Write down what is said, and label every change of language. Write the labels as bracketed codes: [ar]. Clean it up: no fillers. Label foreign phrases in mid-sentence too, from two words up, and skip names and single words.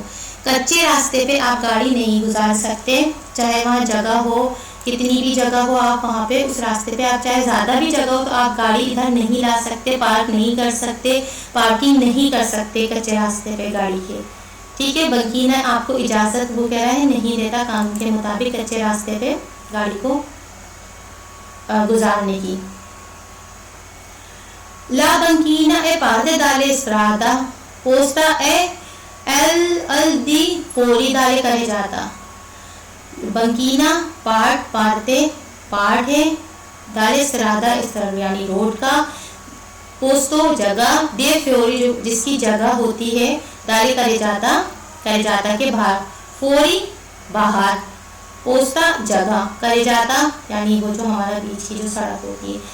[ur] کچے راستے پہ آپ گاڑی نہیں گزار سکتے، چاہے وہاں جگہ ہو، کتنی بھی جگہ ہو، آپ وہاں پہ اس راستے پہ آپ چاہے زیادہ بھی جگہ ہو تو آپ گاڑی ادھر نہیں لا سکتے، پارک نہیں کر سکتے، پارکنگ نہیں کر سکتے کچے راستے پہ گاڑی کے، ٹھیک ہے. بنکینا آپ کو اجازت وہ کہہ رہا ہے نہیں دیتا قانون کے مطابق کچے راستے پہ گاڑی کو گزارنے کی. [it] La banchina è parte dalle strada posta e al di fuori dalle carreggiata। [ur] بنکینا پارٹ، پارتے پارٹ ہے, [it] dalle strada [ur] یعنی روڈ کا، پوستو جگہ, [it] di fuori [ur] جس کی جگہ ہوتی ہے, [it] dalle carreggiata [ur] کے باہر، فوری باہر، پوستا جگہ، کریجاتا یعنی وہ جو ہمارا بیچ کی جو سڑک ہوتی ہے.